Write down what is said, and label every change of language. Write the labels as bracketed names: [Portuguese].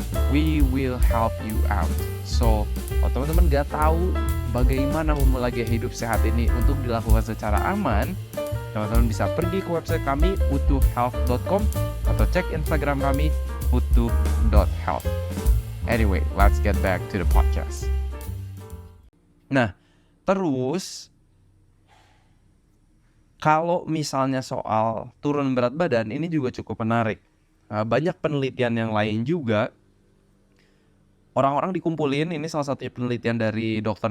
[English] We will help you out. [Indonesian] So, kalau teman-teman gak tahu bagaimana memulai gaya hidup sehat ini untuk dilakukan secara aman, teman-teman bisa pergi ke website kami utuhhealth.com atau cek Instagram kami utuh.health. [English] Anyway, let's get back to the podcast. [Indonesian] Nah, terus kalau misalnya soal turun berat badan, ini juga cukup menarik. Banyak penelitian yang lain juga. Orang-orang dikumpulin, ini salah satu penelitian dari Dr.